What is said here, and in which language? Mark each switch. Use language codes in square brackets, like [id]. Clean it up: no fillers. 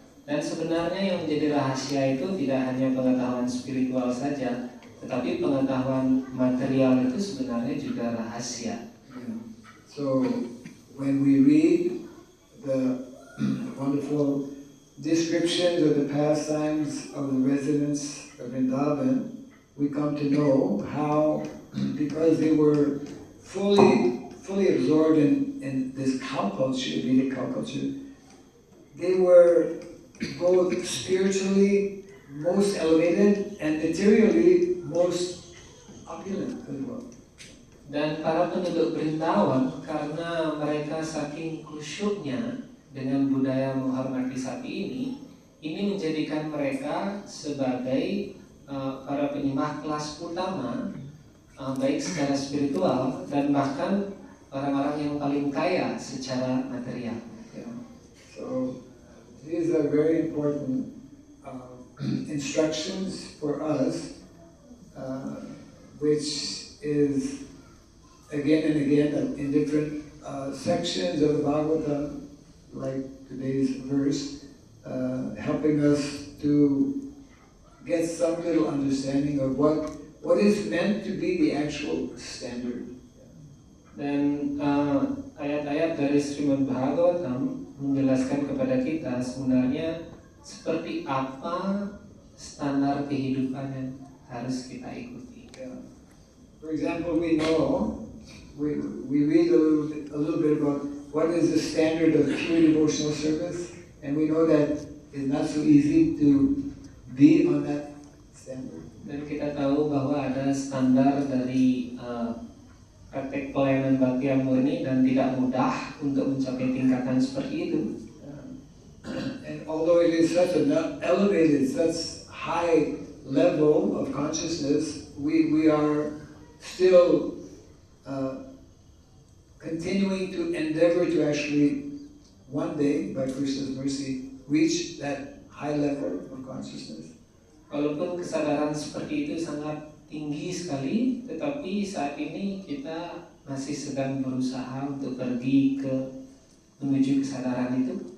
[id] Dan sebenarnya yang menjadi rahasia itu tidak hanya pengetahuan spiritual saja, tetapi pengetahuan material itu sebenarnya juga rahasia. [en] So when we read the wonderful descriptions of the pastimes of the residents of Vrindavan, we come to know how, because they were fully absorbed in this cow culture, Vedic cow culture, they were both spiritually most elevated and materially most opulent as well. [id] Dan para penduduk Brindavan, karena mereka saking khusyuknya dengan budaya menghormati sapi ini menjadikan mereka sebagai para penyembah kelas utama, baik secara spiritual dan bahkan orang-orang yang paling kaya secara material. [en] So these are very important instructions for us, which is again and again in different sections of the Bhagavatam, like today's verse, helping us to get some little understanding of what is meant to be the actual standard. [id] Dan ayat-ayat dari Srimad Bhagavatam menjelaskan kepada kita sebenarnya seperti apa standar kehidupan yang harus kita ikuti. [en] For example, we know, we read a little bit about what is the standard of pure devotional service, and we know that it's not so easy to be on that standard. [id] Dan kita tahu bahwa ada standar dari praktek pelayanan bakti yang murni dan tidak mudah untuk mencapai tingkatan seperti itu. [en] And although it is such an elevated, such high level of consciousness, we are still continuing to endeavor to actually one day, by Krishna's mercy, reach that high level of consciousness. [id] Walaupun kesadaran seperti itu sangat tinggi sekali, tetapi saat ini kita masih sedang berusaha untuk pergi menuju kesadaran itu.